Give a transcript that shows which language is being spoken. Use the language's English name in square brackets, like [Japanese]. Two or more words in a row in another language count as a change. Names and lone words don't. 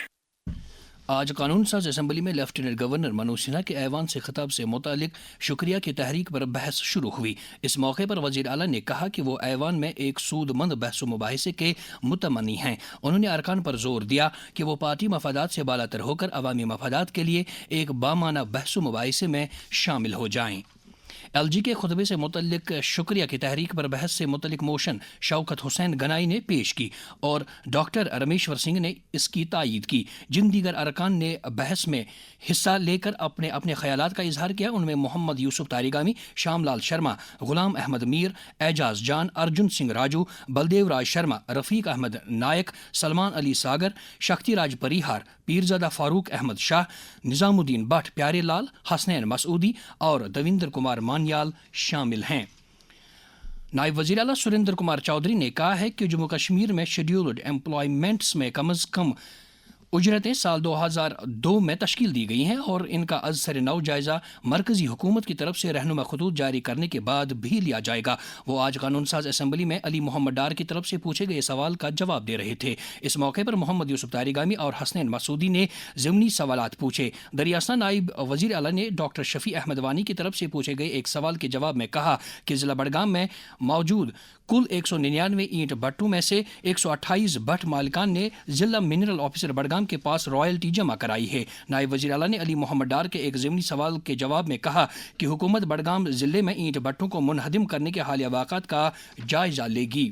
[Urdu] آج قانون ساز اسمبلی میں لیفٹیننٹ گورنر منوج سنہا کے ایوان سے خطاب سے متعلق شکریہ کی تحریک پر بحث شروع ہوئی. اس موقعے پر وزیر اعلیٰ نے کہا کہ وہ ایوان میں ایک سودمند بحث مباحثے کے متمنی ہیں. انہوں نے ارکان پر زور دیا کہ وہ پارٹی مفادات سے بالاتر ہوکر عوامی مفادات کے لیے ایک بامعنی بحث مباحثے میں شامل ہو جائیں. LG کے خطبے سے متعلق شکریہ کی تحریک پر بحث سے متعلق موشن شوکت حسین گنائی نے پیش کی اور ڈاکٹر رمیشور سنگھ نے اس کی تائید کی. جن دیگر ارکان نے بحث میں حصہ لے کر اپنے اپنے خیالات کا اظہار کیا ان میں محمد یوسف تاریگامی، شام لال شرما، غلام احمد میر، اعجاز جان، ارجن سنگھ راجو، بلدیو راج شرما، رفیق احمد نائک، سلمان علی ساگر، شکتی راج پریہار، پیرزادہ فاروق احمد شاہ، نظام الدین بٹ، پیارے لال، حسنین مسعودی اور دویندر کمار مانیال شامل ہیں. نائب وزیر اعلیٰ سریندر کمار چودھری نے کہا ہے کہ جموں کشمیر میں شیڈیولڈ امپلائمنٹس میں کم از کم اجرتیں سال 2002 میں تشکیل دی گئی ہیں اور ان کا از سر نو جائزہ مرکزی حکومت کی طرف سے رہنما خطوط جاری کرنے کے بعد بھی لیا جائے گا. وہ آج قانون ساز اسمبلی میں علی محمد ڈار کی طرف سے پوچھے گئے سوال کا جواب دے رہے تھے. اس موقع پر محمد یوسف تاریگامی اور حسنین مسعودی نے ضمنی سوالات پوچھے. دریاستہ نائب وزیر اعلیٰ نے ڈاکٹر شفیع احمد وانی کی طرف سے پوچھے گئے ایک سوال کے جواب میں کہا کہ ضلع بڈگام میں موجود کل 199 اینٹ بھٹوں میں سے 128 بھٹ مالکان نے ضلع منرل آفیسر بڈگام کے پاس رائلٹی جمع کرائی ہے. نائب وزیر اعلیٰ نے علی محمد ڈار کے ایک ضمنی سوال کے جواب میں کہا کہ حکومت بڈگام ضلع میں اینٹ بھٹوں کو منہدم کرنے کے حالیہ واقعات کا جائزہ لے گی.